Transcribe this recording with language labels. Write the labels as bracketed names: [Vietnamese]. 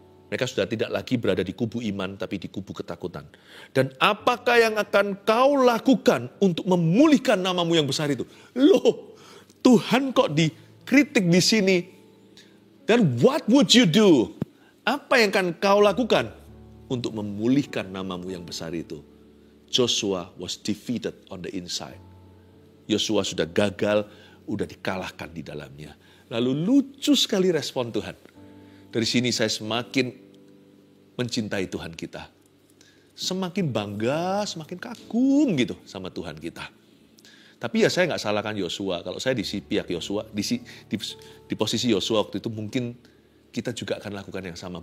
[Indonesian] Mereka sudah tidak lagi berada di kubu iman, tapi di kubu ketakutan. Dan apakah yang akan kau lakukan untuk memulihkan namamu yang besar itu? Loh, Tuhan kok dikritik di sini? Dan [English] what would you do? [Indonesian] Apa yang akan kau lakukan untuk memulihkan namamu yang besar itu? [English] Joshua was defeated on the inside. [Indonesian] Yosua sudah gagal udah dikalahkan di dalamnya. Lalu lucu sekali respon Tuhan. Dari sini saya semakin mencintai Tuhan kita. Semakin bangga, semakin kagum gitu sama Tuhan kita. Tapi ya saya nggak salahkan Yosua. Kalau saya di pihak Yosua, di posisi Yosua waktu itu mungkin kita juga akan lakukan yang sama.